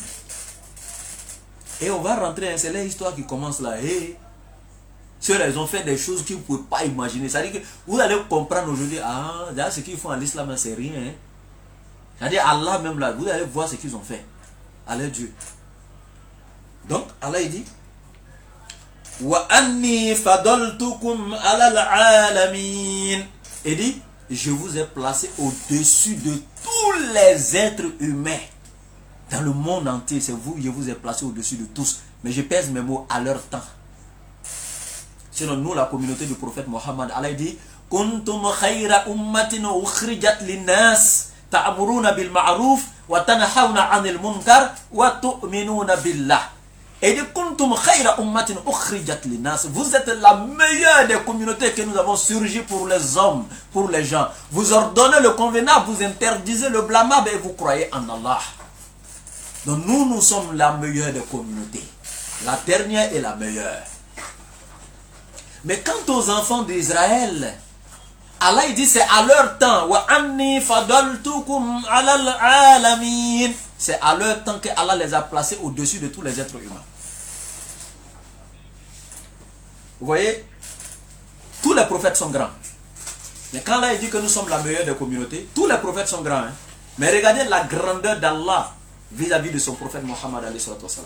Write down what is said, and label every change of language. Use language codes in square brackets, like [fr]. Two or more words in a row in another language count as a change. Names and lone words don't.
[fr] Et on va rentrer, c'est l'histoire qui commence là. Et ceux-là, ils ont fait des choses qu'ils ne pouvaient pas imaginer. C'est-à-dire que vous allez comprendre aujourd'hui, ah, ce qu'ils font à l'islam, c'est rien. Hein. C'est-à-dire Allah même là, vous allez voir ce qu'ils ont fait. Allez Dieu. Donc, Allah il dit, [ar] وأني فضلتكم على العالمين. [fr] Il dit, je vous ai placé au-dessus de tous les êtres humains. Dans le monde entier, c'est vous, je vous ai placé au-dessus de tous. Mais je pèse mes mots à leur temps. Sinon, nous, la communauté du prophète Mohammed, Allah dit, [ar] كنتم خير أمة أخرجت للناس تأمرون بالمعروف وتنهون عن المنكر وتؤمنون بالله. [fr] Et dit [ar] كنتم خير أمة أخرجت للناس. [fr] Vous êtes la meilleure des communautés que nous avons surgi pour les hommes, pour les gens. Vous ordonnez le convenable, vous interdisez le blâmable et vous croyez en Allah. Donc nous sommes la meilleure des communautés. La dernière est la meilleure. Mais quant aux enfants d'Israël, Allah il dit c'est à leur temps. [ar] وأني فضلتكم على العالمين. [fr] C'est à leur temps que Allah les a placés au-dessus de tous les êtres humains. Vous voyez, tous les prophètes sont grands. Mais quand Allah dit que nous sommes la meilleure des communautés, tous les prophètes sont grands. Hein? Mais regardez la grandeur d'Allah vis-à-vis de son prophète Mohammed [ar] عليه السلام.